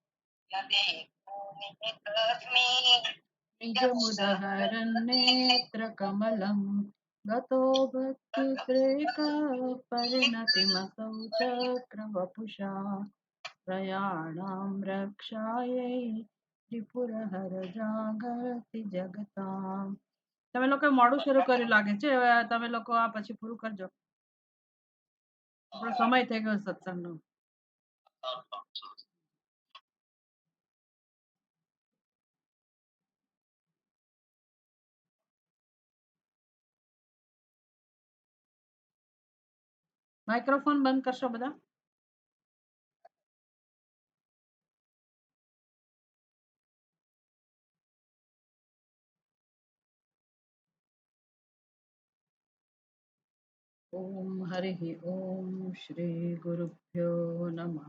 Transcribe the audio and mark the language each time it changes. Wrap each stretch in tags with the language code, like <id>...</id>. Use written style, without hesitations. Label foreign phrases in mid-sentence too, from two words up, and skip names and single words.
<sa>निजमुदहरन्नेत्रकमलं गतो भक्तित्रेका परिणतिमसौ चक्रवपुषा प्रयाणां रक्षायै त्रिपुरहर जागर्ति जगतां।</sa> <gu>તમે લોકો મોડું શરૂ કર્યું લાગે છે, હવે તમે લોકો આ પછી પૂરું કરજો, આપણો સમય થઈ ગયો સત્સંગનો. માઇક્રોફોન બંધ કરશો બધા.</gu> <sa>ओम हरि ओम श्री गुरुभ्यो नमः.</sa>